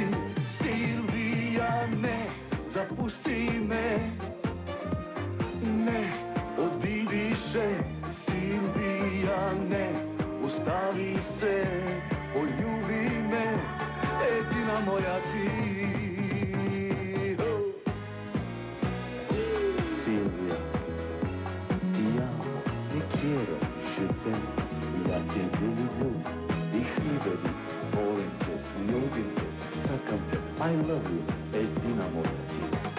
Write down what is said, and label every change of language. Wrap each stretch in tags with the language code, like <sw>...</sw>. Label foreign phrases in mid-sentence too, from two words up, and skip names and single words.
<sl>Silvija, ne zapusti me, ne odidi še, Silvija, ne ustavi se, poljubi me, edina moja ti.</sl> <it>Silvia, ti amo,</it> <es>te quiero,</es> <fr>je t'aime,</fr> <ru>я тебе люблю, их не vedu,</ru> <hr>volim te, ljubim te,</hr> <mk>sakam te,</mk> <en>I love you,</en> <sl>edina moja ti.</sl>